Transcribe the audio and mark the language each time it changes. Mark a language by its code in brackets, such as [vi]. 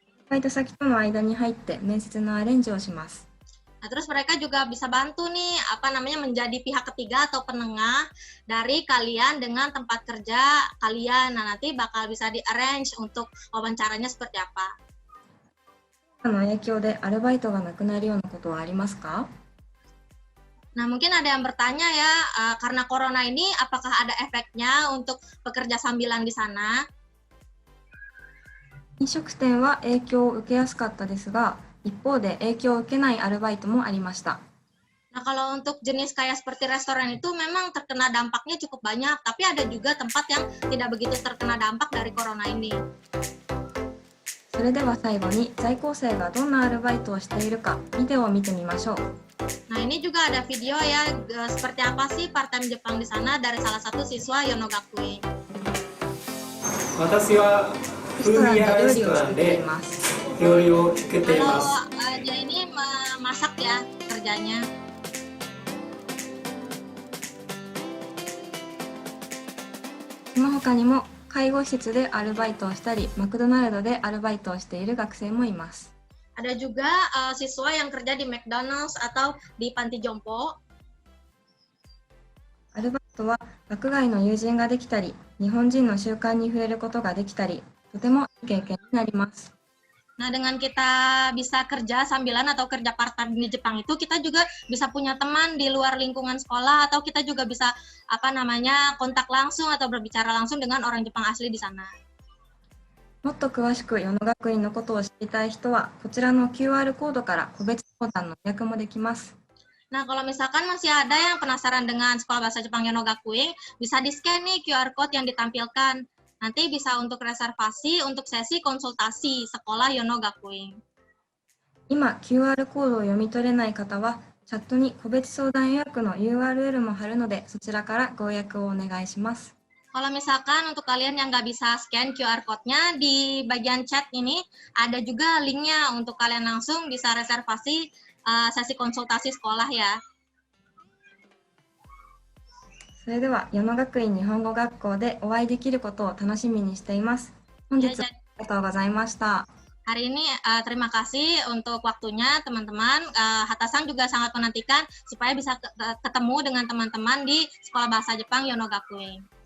[ja] アルバイト先との間に入って面接のアレンジをします。 [id] Nah, terus mereka juga bisa bantu nih menjadi pihak ketiga atau penengah dari kalian dengan tempat kerja kalian. Nah, nanti bakal bisa di-arrange untuk wawancaranya seperti apa. [ja] コロナの影響でアルバイトがなくなるようなことはありますか？ [id] Nah, mungkin ada yang bertanya ya, karena corona ini apakah ada efeknya untuk pekerja sambilan di sana? [ja] 飲食店は影響を受けやすかったですが、一方で影響を受けないアルバイトもありました。 [id] Nah, kalau untuk jenis kayak seperti restoran itu memang terkena dampaknya cukup banyak, tapi ada juga tempat yang tidak begitu terkena dampak dari corona ini. [ja] それでは最後に在校生がどんなアルバイトをしているかビデオを見てみましょう。 [id] Nah, ini juga ada video ya, seperti apa sih part-time Jepang di sana dari salah satu siswa Yono Gakuin. [ja] 私はフードやレストランで料理を作っています。 [id] Dia ini memasak ya kerjanya. [ja] その他にも介護施設でアルバイトをしたり、マクドナルドでアルバイトをしている学生もいます。 [id] Ada juga siswa yang kerja di McDonald's atau di panti jompo. [ja] アルバイトは学外の友人ができたり、日本人の習慣に触れることができたり、とてもいい経験になります。 [id] Nah, dengan kita bisa kerja sambilan atau kerja part-time di Jepang itu, kita juga bisa punya teman di luar lingkungan sekolah, atau kita juga bisa kontak langsung atau berbicara langsung dengan orang Jepang asli di sana. [ja] もっと詳しく与野学院のことを知りたい人は、こちらの QR コードから個別相談の予約もできます。 [id] Nah, kalau misalkan masih ada yang penasaran dengan Sekolah Bahasa Jepang Yono Gakuin, bisa di-scan nih QR code yang ditampilkan. Nanti bisa untuk reservasi untuk sesi konsultasi Sekolah Yono Gakuin. [ja] 今 QR コードを読み取れない方は、チャットに個別相談予約の URL も貼るので、そちらからご予約をお願いします。 [id] Kalau misalkan untuk kalian yang nggak bisa scan QR code-nya, di bagian chat ini ada juga linknya untuk kalian langsung bisa reservasi sesi konsultasi sekolah ya. [ja] それでは、与野学院日本語学校でお会いできることを楽しみにしています。本日はありがとうございました。 [id] Hari ini terima kasih untuk waktunya teman-teman. Hatasan juga sangat menantikan supaya bisa ketemu dengan teman-teman di Sekolah Bahasa Jepang Yono Gakuin.